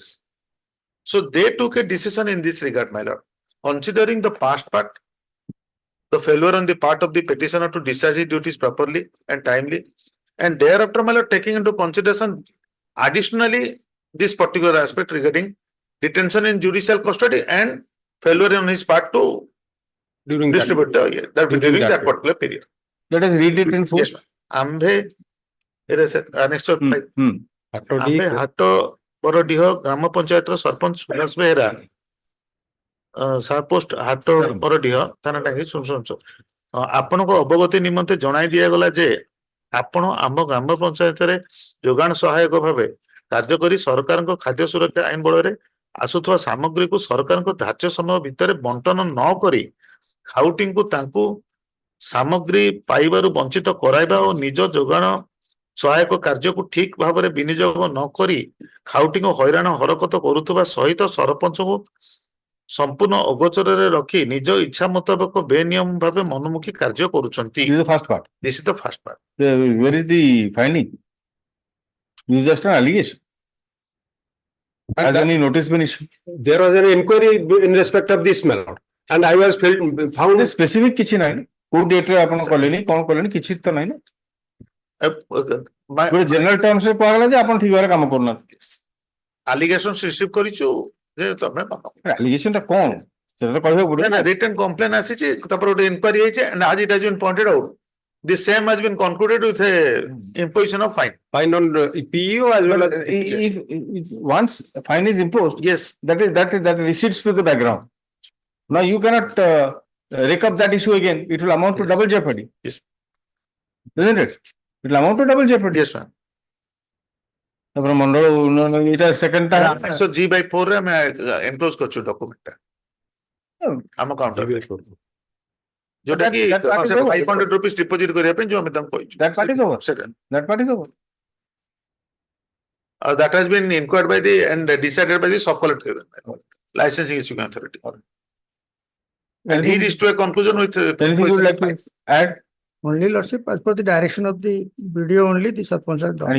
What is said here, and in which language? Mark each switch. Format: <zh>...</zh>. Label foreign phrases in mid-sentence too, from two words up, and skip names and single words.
<en>So they took a decision in this regard, my lord, considering the past part, the failure on the part of the petitioner to discharge his duties properly and timely, and thereafter, my lord, taking into consideration additionally this particular aspect regarding detention in judicial custody and failure on his part to distribute during that particular period. Let us read it in full. Yes, Ambhe, it is next to Ambhe Hato Porodiho, Grama Panchayatra Sarpanch Vilas Behera, Sarpost Hato Porodiho, Tanatangi Sunsunso.</en> <or>ଆପଣଙ୍କ ଅବଗତି ନିମନ୍ତେ ଜଣାଇ ଦିଆଗଲା ଯେ ଆପଣ ଆମ ଗ୍ରାମ ପଞ୍ଚାୟତରେ ଯୋଗାଣ ସହାୟକ ଭାବେ କାର୍ଯ୍ୟ କରି ସରକାରଙ୍କ ଖାଦ୍ୟ ସୁରକ୍ଷା ଆଇନ ବଳରେ ଆସୁଥିବା ସାମଗ୍ରୀକୁ ସରକାରଙ୍କ ଧାର୍ଯ୍ୟ ସମୟ ଭିତରେ ବଣ୍ଟନ ନ କରି ଖାଉଟିଙ୍କୁ ତାଙ୍କୁ ସାମଗ୍ରୀ ପାଇବାରୁ ବଞ୍ଚିତ କରାଇବା ଓ ନିଜ ଯୋଗାଣ ସହାୟକ କାର୍ଯ୍ୟକୁ ଠିକ ଭାବରେ ବିନିଯୋଗ ନ କରି ଖାଉଟିଙ୍କୁ ହଇରାଣ ହରକତ କରୁଥିବା ସହିତ ସରପଞ୍ଚଙ୍କୁ ସମ୍ପୂର୍ଣ୍ଣ ଅଗୋଚରରେ ରଖି ନିଜ ଇଚ୍ଛା ମୁତାବକ ବେନିୟମ ଭାବେ ମନମୁଖୀ କାର୍ଯ୍ୟ କରୁଛନ୍ତି.</or> <en>This is the first part. This is the first part. Where is the finding? This is just an allegation. Has any notice been issued? There was an inquiry in respect of this matter, and I was found The specific</en> <or>କିଛି ନାହିଁ କୋଉ ଡେଟ୍ ରେ ଆପଣ କଲେନି କଣ କଲେନି କିଛି ତ ନାହିଁ ନା ଗୋଟେ ଜେନେରାଲ ଟର୍ମସ୍ ରେ କୁହାଗଲା ଯେ ଆପଣ ଠିକ ଭାବରେ କାମ କରୁନାହାନ୍ତି.</or> <en>Allegations receive</en> <or>କରିଛୁ ଯେ ତମେ ଆଲିଗେସନ ଟା କଣ ସେଟା ତ କହିବାକୁ ପଡିବ</or> <en>ନା written complaint</en> <or>ଆସିଛି ତାପରେ ଗୋଟେ inquiry ହେଇଛି</or> <en>and as it has been pointed out the same has been concluded with a imposition of fine. fine on PEO as well as if once a fine is imposed, yes, that recedes to the background. Now you cannot rake up that issue again. It will amount to double jeopardy. Yes. Isn't it? It will amount to double jeopardy. Yes, ma'am.</en> <or>ତାପରେ ମଣ୍ଡଳ ଉନ୍ନୟନ ଏଇଟା</or> <en>second time</en> <or>So G/4 ରେ ଆମେ enclose କରିଛୁ document ଟା ଆମ କାଉଣ୍ଟର ଯୋଉଟା କି 500</or> <en>rupees deposit</en> <or>କରିବା ପାଇଁ ଯୋଉ ଆମେ ତାଙ୍କୁ କହିଛୁ.</or> <en>That part is over. That part is over. That has been inquired by the and decided by the sub collector, licensing issuing authority. And he reached to a conclusion with Anything you would like to add? Only lordship, as per the direction of the video only, the Sarpanch has done.</en>